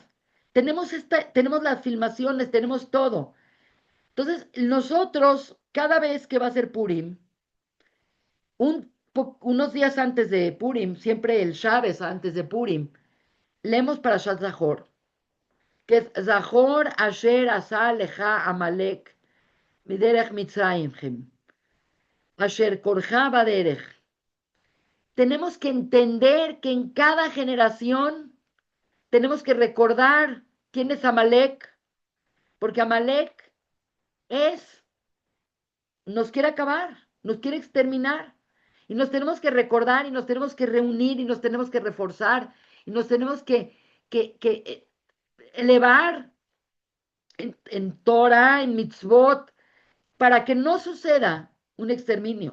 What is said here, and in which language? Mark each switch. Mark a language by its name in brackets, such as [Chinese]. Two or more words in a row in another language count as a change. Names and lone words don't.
[Spanish] Tenemos las filmaciones, tenemos todo. Entonces, nosotros, cada vez que va a ser Purim, unos días antes de Purim, siempre el Shabes antes de Purim, leemos para Zahor, que es [Hebrew] זכור אשר עשה לך עמלק מדרך מצרים, אשר קרך בדרך. [Spanish] Tenemos que entender que en cada generación tenemos que recordar quién es Amalek, porque Amalek es, nos quiere acabar, nos quiere exterminar. Y nos tenemos que recordar y nos tenemos que reunir y nos tenemos que reforzar y nos tenemos que elevar en Torah, en mitzvot, para que no suceda un exterminio.